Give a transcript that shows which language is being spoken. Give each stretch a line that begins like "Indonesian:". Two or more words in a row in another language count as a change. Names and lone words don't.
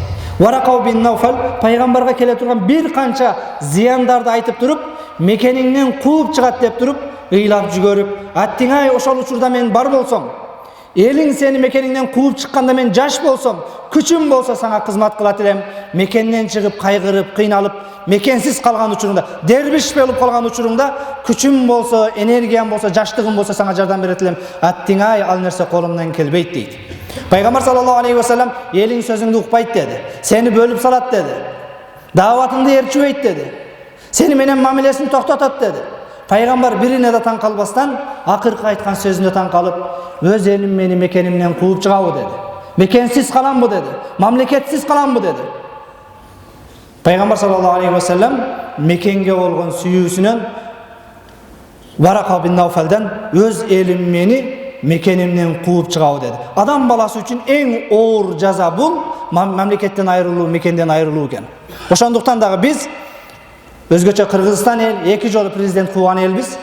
Kyrgyz: Варака бин Науфал пайгамбарга келе турган бир канча зыяндарды айтып туруп, мекениңнен кууп чыгат деп туруп, ыйлап жүгөрүп, аттиңай ошол учурда мен бар болсом, элиң сени мекениңнен кууп чыкканда мен жаш болсом, күчүм болсо сага кызмат кылат элем. Мекенден чыгып, кайгырып, кыйналып, мекенсиз калган учуруңда, дербиш болуп калган учуруңда, күчүм болсо, энергиям болсо, жаштыгым болсо сага жардам берет элем. Аттиңай ал нерсе колумдан келбейт дейт. Пайгамбар
Arabic: صلى الله عليه وسلم
Kyrgyz: элиң сөзүңдү укпайт деди. Сени бөлүп салат деди. Дааватыңды ээрчибейт деди. Сени менен мамилесин токтотот деди. Пайгамбар бирине да таң калбастан, акыркы айткан сөзүнө таң калып, өз элим мени мекенимден кууп чыгабы деди. Мекенсиз каламбы деди. Мамлекетсиз каламбы деди. Пайгамбар
Arabic: صلى الله عليه وسلم
Kyrgyz: мекенге болгон сүйүүсүнөн Варака бин Науфалдан өз элим мени мекенимден кууп чыгабы деди. Адам баласы үчүн эң оор жаза бул мамлекеттен айрылуу, мекенден айрылуу экен. Ошондуктан дагы биз өзгөчө Кыргызстан эл 2 жолу президент кууган элбиз.